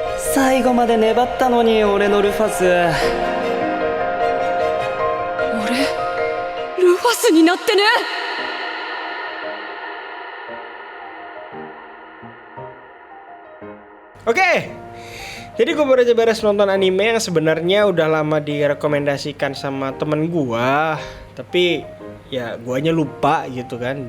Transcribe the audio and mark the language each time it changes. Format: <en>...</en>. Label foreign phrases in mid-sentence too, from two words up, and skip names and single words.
<ja>最後まで粘ったのに俺のルファス。俺ルファスになってね。</ja> <id>Oke, jadi gue baru aja beres nonton anime yang sebenarnya udah lama direkomendasikan sama temen gue, tapi ya guanya lupa gitu kan.</id>